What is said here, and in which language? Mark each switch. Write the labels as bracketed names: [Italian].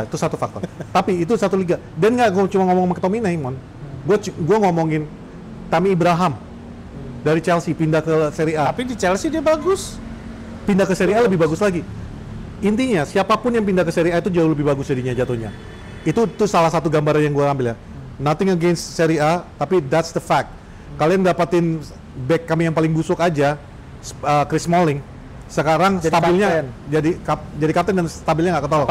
[Indonesian] Itu satu faktor. Tapi itu satu liga. Dan nggak gua cuma ngomong McTominay, Mon. Gua ngomongin Tammy Abraham dari Chelsea pindah ke Serie A. Tapi di Chelsea dia bagus. Pindah ke Serie A lebih bagus lagi. Intinya siapapun yang pindah ke Serie A itu jauh lebih bagus jadinya jatuhnya. Itu salah satu gambaran yang gue ambil ya. [English] Nothing against Serie A, [Indonesian] tapi [English] that's the fact. [Indonesian] Kalian dapatin back kami yang paling busuk aja, Chris Smalling. Sekarang jadi stabilnya jadi kapten dan stabilnya nggak ketolong.